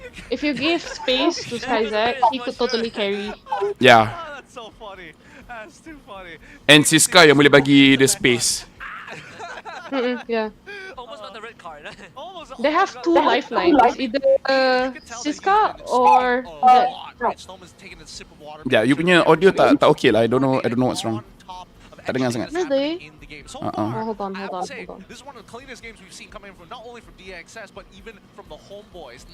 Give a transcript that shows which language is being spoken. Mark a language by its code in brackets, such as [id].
[en] If you give space to Skyzit, he could totally carry. Yeah. That's so funny. That's too funny. [ms] And Siska yang boleh bagi [en] the space. Yeah. Almost got the red card. They have 2 lifelines, either Siska or that. Yeah, you [ms] punya audio tak okay lah. [en] I don't know what's wrong. [ms] Tak dengar sangat. [en] Really? Uh-uh. Oh, hold on. This is one of the cleanest games we've seen coming from not only from DXS but even from the Homebois.